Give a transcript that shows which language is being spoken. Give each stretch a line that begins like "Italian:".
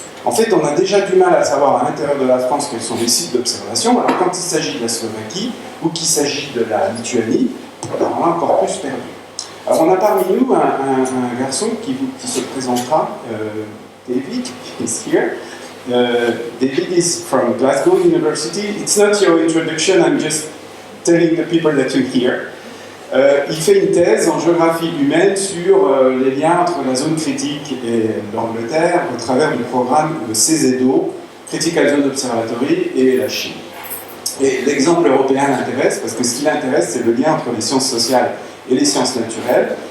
French: En fait, on a déjà du mal à savoir à l'intérieur de la France quels sont les sites d'observation. Alors quand il s'agit de la Slovaquie ou qu'il s'agit de la Lituanie, alors on a encore plus perdu. Alors on a parmi nous un garçon qui se présentera,
English: David is here. David is from Glasgow University. It's not your introduction, I'm just telling the people that you hear.
French: Il fait une thèse en géographie humaine sur les liens entre la zone critique et l'Angleterre au travers du programme CZO, Critical Zone Observatory, et la Chine. Et l'exemple européen l'intéresse parce que ce qui l'intéresse, c'est le lien entre les sciences sociales et les sciences naturelles.